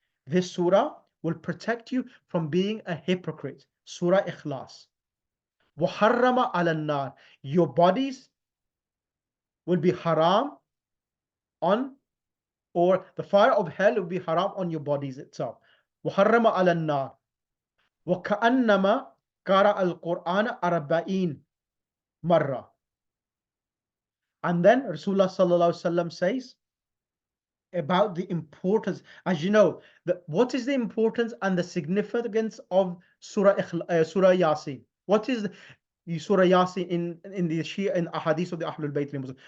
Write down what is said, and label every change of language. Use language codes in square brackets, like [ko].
[en] This surah will protect you from being a hypocrite. Surah Ikhlas. [ar] Wa harrama ala nar. [en] Your bodies will be haram on, or the fire of hell will be haram on your bodies itself. [ar] وحرم على النار وكأنما قرأ القرآن 40 مرة. [en] And then Rasulullah sallallahu alaihi wasallam says about the importance, as you know, what is the importance and the significance of Surah Yasin? What is the Surah Yasin in the Shia and Ahadith of the Ahlul Bayt Muslim?